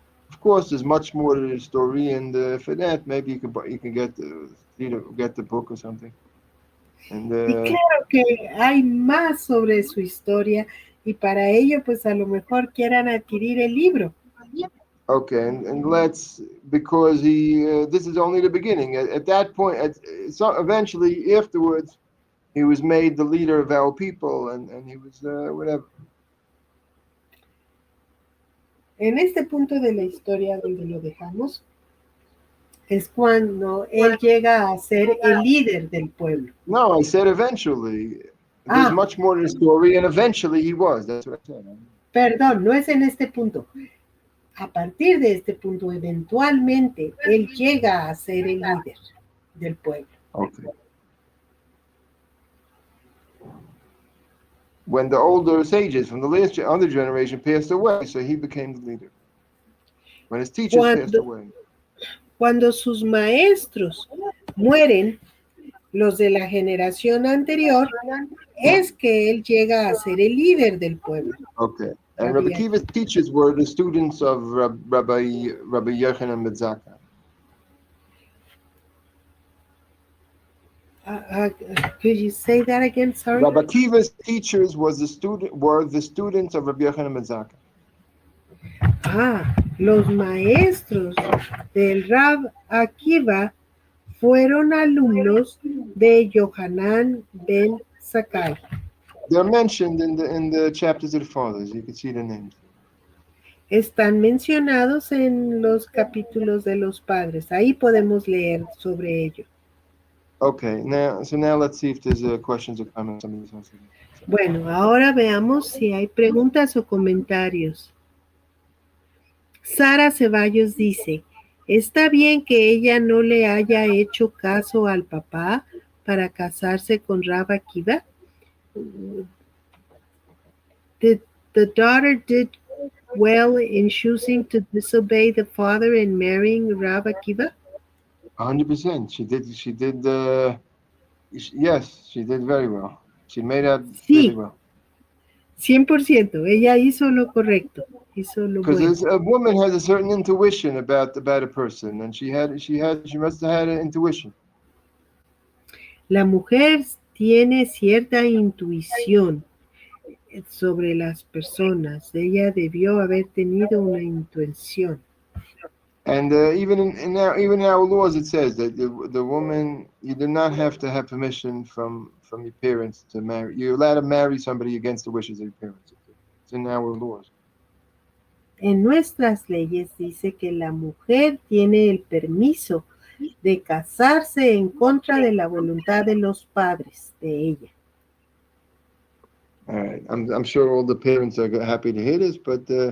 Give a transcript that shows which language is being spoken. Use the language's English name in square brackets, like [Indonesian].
[English] Of course, there's much more to the story, and for that, maybe you can get the book or something. And [Spanish] y claro que hay más sobre su historia, y para ello, pues a lo mejor quieran adquirir el libro. [English] Okay, and let's, because this is only the beginning. At that point, eventually afterwards, he was made the leader of our people, and he was whatever. [Spanish] En este punto de la historia donde lo dejamos, es cuando él llega a ser el líder del pueblo. [English] No, I said eventually. There's much more to the story, and eventually he was. That's what I said. [Spanish] Perdón, no es en este punto. A partir de este punto, eventualmente, él llega a ser el líder del pueblo. [English] Okay. When the older sages from the other generation passed away, so he became the leader. When his teachers passed away. [Spanish] Cuando sus maestros mueren, los de la generación anterior, es que él llega a ser el líder del pueblo. [English] Okay. And Rabbi Akiva's teachers were the students of Rabbi Yochanan ben Zakkai. Could you say that again? Sorry. Rabbi Akiva's teachers were the students of Rabbi Yochanan ben Zakkai. [Spanish] Los maestros del Rab Akiva fueron alumnos de Yohanan ben Zakkai. [English] They're mentioned in the chapters of the fathers. You can see the names. [Spanish] Están mencionados en los capítulos de los padres. Ahí podemos leer sobre ello. [English] Okay, now let's see if there's questions or comments. [Spanish] Bueno, ahora veamos si hay preguntas o comentarios. Sara Ceballos dice, ¿está bien que ella no le haya hecho caso al papá para casarse con Rab Akiva? [English] The daughter did well in choosing to disobey the father and marrying Rab Akiva? 100%. She did. Yes, she did very well. She made out very well. [Spanish] 100%. Ella hizo lo correcto. Hizo lo bueno. [English] Because a woman has a certain intuition about a person, and she must have had an intuition. [Spanish] La mujer tiene cierta intuición sobre las personas. Ella debió haber tenido una intuición. [English] And even in our laws, it says that the woman, you do not have to have permission from your parents to marry. You're allowed to marry somebody against the wishes of your parents. It's in our laws. [Spanish] En nuestras leyes dice que la mujer tiene el permiso de casarse en contra de la voluntad de los padres de ella. [English] All right, I'm sure all the parents are happy to hear this, but